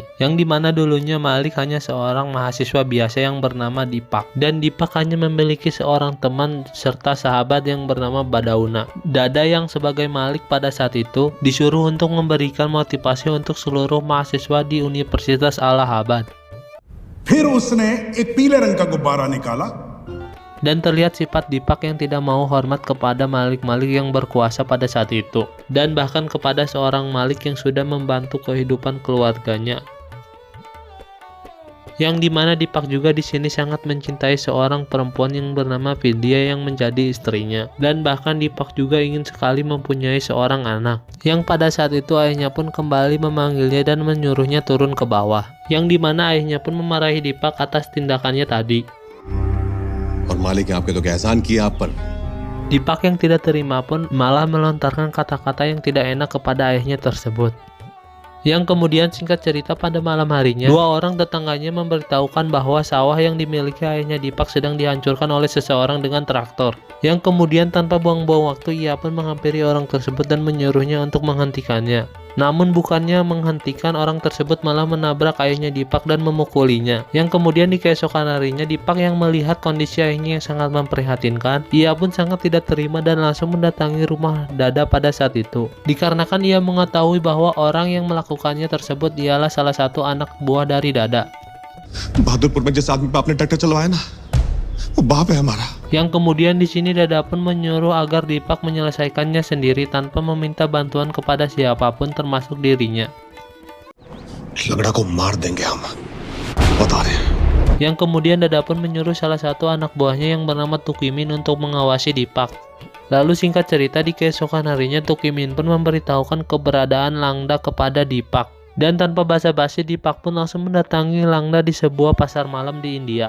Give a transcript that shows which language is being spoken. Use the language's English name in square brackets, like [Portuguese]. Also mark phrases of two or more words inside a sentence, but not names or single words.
[Indonesian] Yang dimana dulunya Malik hanya seorang mahasiswa biasa yang bernama Dipak. Dan Dipak hanya memiliki seorang teman serta sahabat yang bernama Badauna. Dada yang sebagai Malik pada saat itu disuruh untuk memberikan motivasi untuk seluruh mahasiswa di Universitas Allahabad. [Hindi] फिर उसने एक पीले रंग का गुब्बारा निकाला [Indonesian] Dan terlihat sifat Dipak yang tidak mau hormat kepada Malik-Malik yang berkuasa pada saat itu, dan bahkan kepada seorang Malik yang sudah membantu kehidupan keluarganya. Yang dimana Dipak juga di sini sangat mencintai seorang perempuan yang bernama Vidya yang menjadi istrinya, dan bahkan Dipak juga ingin sekali mempunyai seorang anak. Yang pada saat itu ayahnya pun kembali memanggilnya dan menyuruhnya turun ke bawah. Yang dimana ayahnya pun memarahi Dipak atas tindakannya tadi. [Hindi] और मालिक ने आपके तो एहसान किया आप पर। [Indonesian] Dipak yang tidak terima pun malah melontarkan kata-kata yang tidak enak kepada ayahnya tersebut. Yang kemudian singkat cerita pada malam harinya, dua orang tetangganya memberitahukan bahwa sawah yang dimiliki ayahnya Dipak sedang dihancurkan oleh seseorang dengan traktor. Yang kemudian tanpa buang-buang waktu ia pun menghampiri orang tersebut dan menyuruhnya untuk menghentikannya. Namun bukannya menghentikan, orang tersebut malah menabrak ayahnya Dipak dan memukulinya. Yang kemudian di keesokan harinya Dipak yang melihat kondisi ayahnya yang sangat memprihatinkan, ia pun sangat tidak terima dan langsung mendatangi rumah Dada pada saat itu. Dikarenakan ia mengetahui bahwa orang yang melakukannya tersebut ialah salah satu anak buah dari Dada. [Hindi] बहादुरपुर में जिस आदमी पे आपने ट्रैक्टर चलवाया ना, वो बाप है हमारा। [Indonesian] Yang kemudian di sini Dada pun menyuruh agar Dipak menyelesaikannya sendiri tanpa meminta bantuan kepada siapapun termasuk dirinya. [Hindi] लगड़ा को मार देंगे हम, बता रहे हैं। [Indonesian] Yang kemudian Dada pun menyuruh salah satu anak buahnya yang bernama Tukimin untuk mengawasi Dipak. Lalu singkat cerita di keesokan harinya Tukimin pun memberitahukan keberadaan Langda kepada Dipak. Dan tanpa basa-basi Dipak pun langsung mendatangi Langda di sebuah pasar malam di India.